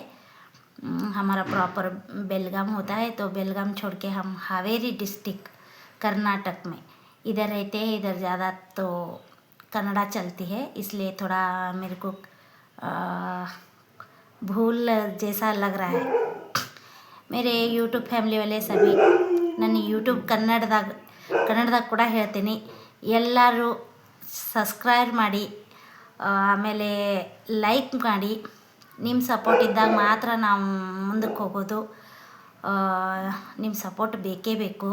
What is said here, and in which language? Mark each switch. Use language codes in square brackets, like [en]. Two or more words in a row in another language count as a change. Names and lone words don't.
[hi] हमारा प्रॉपर बेलगाम होता है, तो बेलगाम छोड़ के हम हावेरी डिस्ट्रिक्ट कर्नाटक में इधर रहते हैं. इधर ज़्यादा तो कन्नड़ा चलती है, इसलिए थोड़ा मेरे को भूल जैसा लग रहा है. मेरे यूट्यूब फैमिली वाले सभी [kn] ನನ್ನ ಯೂಟ್ಯೂಬ್ ಕನ್ನಡದಾಗ ಕೂಡ ಹೇಳ್ತೀನಿ, ಎಲ್ಲರೂ ಸಬ್ಸ್ಕ್ರೈಬ್ ಮಾಡಿ, ಆಮೇಲೆ ಲೈಕ್ ಮಾಡಿ. ನಿಮ್ಮ ಸಪೋರ್ಟ್ ಇದ್ದಾಗ ಮಾತ್ರ ನಾವು ಮುಂದಕ್ಕೆ ಹೋಗೋದು. ನಿಮ್ಮ ಸಪೋರ್ಟ್ ಬೇಕೇ ಬೇಕು.